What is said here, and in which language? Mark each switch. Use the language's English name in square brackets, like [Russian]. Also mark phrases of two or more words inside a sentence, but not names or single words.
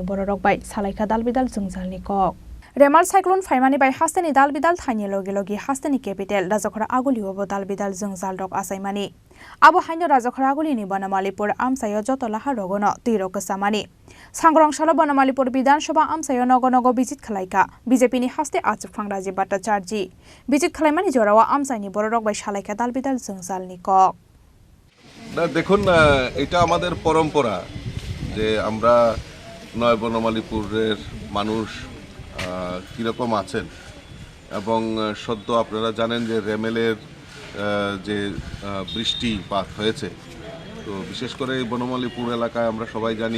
[Kok Borok] बर रकबाय सालायका दालबिदाल जोंजालनि कक रेमाल साइक्लोन फाइमानि बाय हास्तेनि दालबिदाल थाइनि लगे लगे हास्तेनि कैपिटल राजाखरा आगुलियावबो दालबिदाल जोंजाल रक आसायमानि आबो हाइनो राजाखरा आगुलिनि बनमालीपुर आमसाया जतलाहा रगन तीरक सामानि सांग्रांशाला बनमालीपुर विधानसभा आमसाया नगो नगो बिजित खलायका बीजेपी नि हास्ते आजफां राज्य भट्टाचार्य बिजित खलायमानि जरावा आमसानि बर रकबाय सालायका दालबिदाल जोंजालनि कक [Bangla] না দেখুন এটা আমাদের পরম্পরা যে আমরা নয় বনমালীপুরের মানুষ কীরকম আছেন এবং সদ্য আপনারা জানেন যে রেমেলের যে বৃষ্টিপাত হয়েছে তো বিশেষ করে এই বনমালীপুর এলাকায় আমরা সবাই জানি